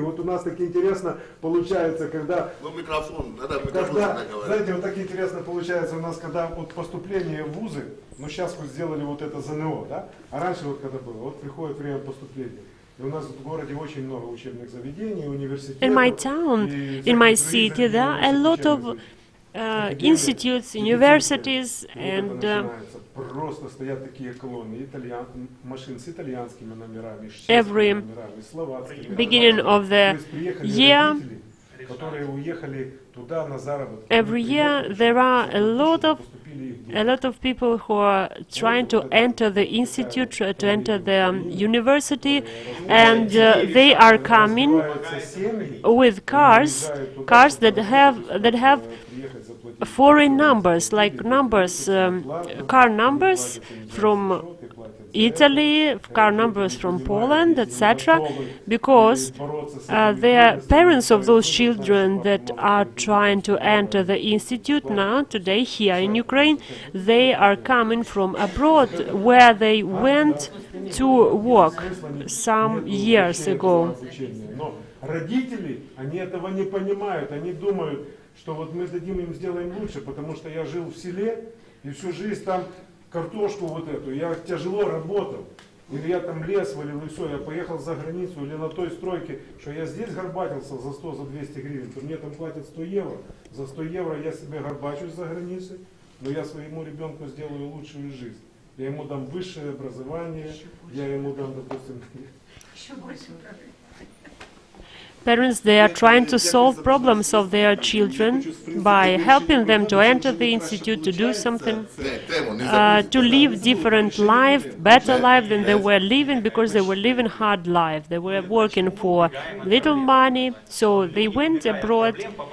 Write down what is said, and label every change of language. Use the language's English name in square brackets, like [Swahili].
[Russian] Вот у нас так интересно получается, когда... Ну, микрофон, надо микрофон говорить. Знаете, вот так интересно получается у нас, когда вот поступление в вузы, ну сейчас вот сделали вот это ЗНО, да? А раньше вот когда было, вот приходит время поступления. И у нас в городе очень много учебных заведений, университетов. [English] in my town, in my city, there are a lot of institutes, universities, and [Russian] просто стоят такие колонны машин с итальянскими номерами, с [English] every [Russian] номерами, словацкими. [English] beginning of the year, [Russian] которые уехали туда на заработки. [English] every year there are a lot of people who are trying to enter the institute, to enter the university, and they are coming with cars that have foreign numbers, like numbers, car numbers from Italy, car numbers from Poland, etc., because the parents of those children that are trying to enter the institute now, today, here in Ukraine, they are coming from abroad, where they went to work some years ago. [Russian] Родители, они этого не понимают, они думают, что вот мы дадим им, сделаем лучше, потому что я жил в селе и всю жизнь там картошку вот эту, я тяжело работал, или я там лес валил и все, я поехал за границу, или на той стройке, что я здесь горбатился за 100, за 200 гривен, то мне там платят 100 евро, за 100 евро я себе горбачусь за границей, но я своему ребенку сделаю лучшую жизнь. Я ему дам высшее образование, я ему дам, допустим... [English] Parents, they are trying to solve problems of their children by helping them to enter the institute, to do something, to live different life, better life than they were living, because they were living hard life. They were working for little money, so they went abroad.